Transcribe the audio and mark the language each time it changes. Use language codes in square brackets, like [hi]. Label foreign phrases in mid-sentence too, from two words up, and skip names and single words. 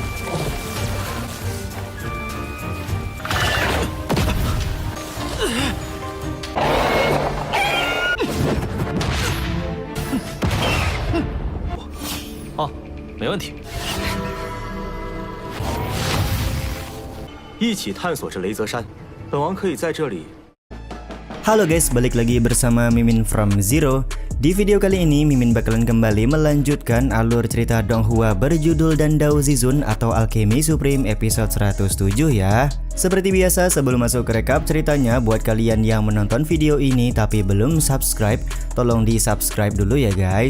[zh] 哦，没问题。一起探索这雷泽山，本王可以在这里。 [id] Halo guys, balik lagi bersama Mimin from Zero. Di video kali ini Mimin bakalan kembali melanjutkan alur cerita Donghua berjudul Dandao Zizun atau Alchemy Supreme episode 107 ya. Seperti biasa sebelum masuk ke rekap ceritanya, buat kalian yang menonton video ini tapi belum subscribe, tolong di subscribe dulu ya guys.